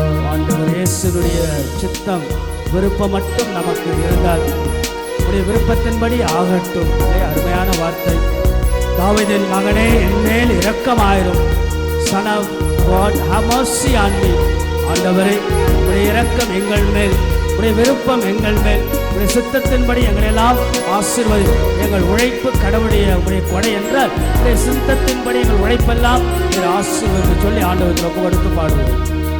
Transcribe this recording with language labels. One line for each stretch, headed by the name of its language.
Tamil: ஆண்டவர் இயேசுவுடைய சித்தம் விருப்பம் மட்டும் நமக்கு இருந்தால் உடைய விருப்பத்தின்படி ஆகட்டும். அருமையான வார்த்தை. தாவீதின் மகனே, என்மேல் இரக்கமாயிரும்.
English: Son of God, have mercy on me.
Tamil: ஆண்டவரே, உடைய இரக்கம் எங்கள் மேல், உடைய விருப்பம் எங்கள் மேல், உடைய சித்தத்தின்படி எங்களெல்லாம் ஆசீர்வதி. எங்கள் உழைப்பு கடவுளுடைய உடைய கொடை என்றால் உடைய சித்தத்தின்படி எங்கள் உழைப்பெல்லாம் ஆசீர்வதி சொல்லி ஆண்டவருக்கு ஒப்பு கொடுத்து பாடுவோம்.